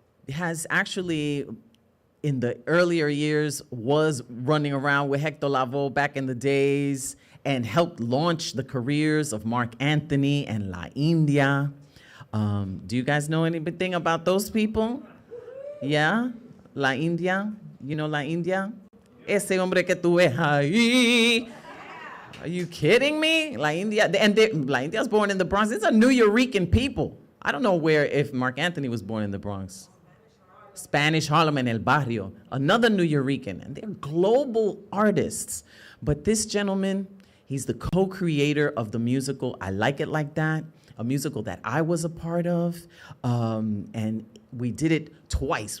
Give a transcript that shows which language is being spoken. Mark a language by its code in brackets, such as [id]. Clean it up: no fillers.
[en] Has actually, in the earlier years, was running around with Hector Lavoe back in the days and helped launch the careers of Mark Anthony and La India. Do you guys know anything about those people? Yeah? La India? You know La India? [es] Ese hombre que tú ves ahí. [en] Are you kidding me? La India, La India was born in the Bronx. It's a New Yorican people. I don't know where, if Mark Anthony was born in the Bronx. Spanish Harlem and El Barrio, another New Yorican, and they're global artists. But this gentleman, he's the co-creator of the musical I Like It Like That, a musical that I was a part of, and we did it twice.